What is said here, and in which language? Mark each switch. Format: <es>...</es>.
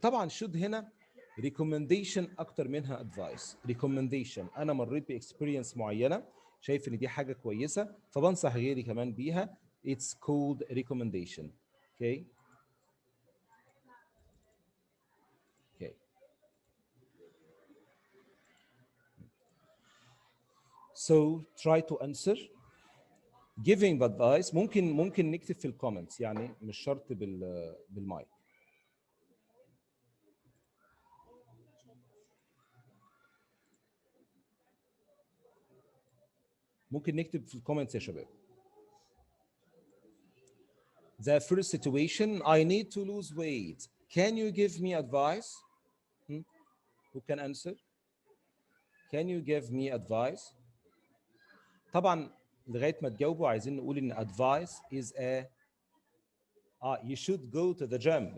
<ar>طبعا should هنا recommendation اكتر منها advice. recommendation انا مريت باكسبيرينس معينه شايف ان دي حاجه كويسه فبنصح غيري كمان بيها.</ar> <en>It's called recommendation. Okay. Okay. So try to answer. Giving advice</en> <ar>ممكن نكتب في الكومنتس يعني مش شرط بالمايك. ممكن نكتب في الكومنتس يا شباب.</ar> <en>The first situation, I need to lose weight. Can you give me advice? Who can answer? Can you give me advice?</en> <ar>طبعا لغايه ما تجاوبوا عايزين نقول ان</ar> <en>advice is a you should go to the gym.</en>